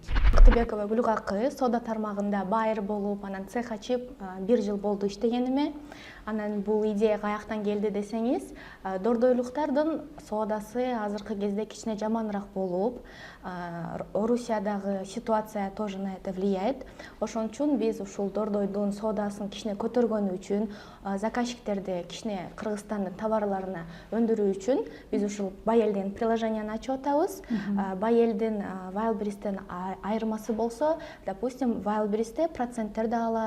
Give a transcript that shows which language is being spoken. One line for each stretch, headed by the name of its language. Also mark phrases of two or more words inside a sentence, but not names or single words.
Kyrgyz: Кытыбекова Гүлгакы соода тармагында байыр болуп, анан цех ачып 1 жыл болду иштегениме. Анан бул идея каяктан келди десеңиз, дордойлуктардын соодасы азыркы кезде кичине жаманыраак болуп, Орусиядагы ситуация
Russian: тоже на это влияет.
Kyrgyz: Ошон үчүн биз ушул дордойдун соодасын кичине көтөргөнү үчүн, заказчиктерди кичине Кыргызстандын товарларына өндүрүү үчүн биз ушул Байелдин приложенияны ачып атабыз. Байелдин Wildberries'тен айырмасы болсо, допустим, Wildberries'те проценттерди алат.